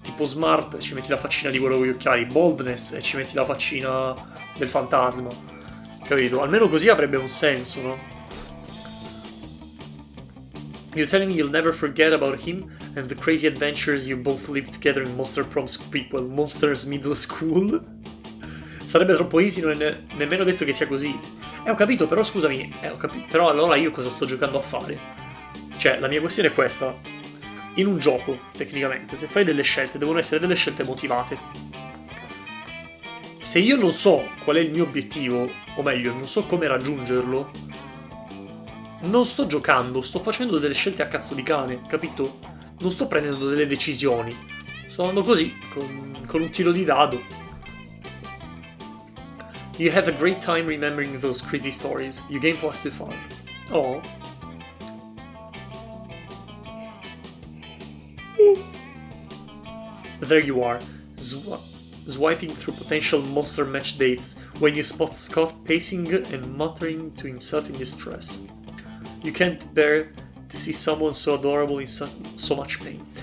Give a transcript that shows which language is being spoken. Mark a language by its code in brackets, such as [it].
[it] Tipo smart, ci metti la faccina di quello con gli occhiali. Boldness, e ci metti la faccina del fantasma. Capito? Almeno così avrebbe un senso, no? [en] You're telling me you'll never forget about him and the crazy adventures you both lived together in Monster Prom's prequel, Monsters Middle School? [it] Sarebbe troppo easy, non è nemmeno detto che sia così. Ho capito, però scusami, però allora io cosa sto giocando a fare? Cioè, la mia questione è questa. In un gioco, tecnicamente, se fai delle scelte, devono essere delle scelte motivate. Se io non so qual è il mio obiettivo, o meglio, non so come raggiungerlo, non sto giocando, sto facendo delle scelte a cazzo di cane, capito? Non sto prendendo delle decisioni. Sto andando così, con un tiro di dado. [en] You have a great time remembering those crazy stories. You gain +2 fun. Oh. There you are, swiping through potential monster match dates when you spot Scott pacing and muttering to himself in distress. You can't bear to see someone so adorable in so much pain.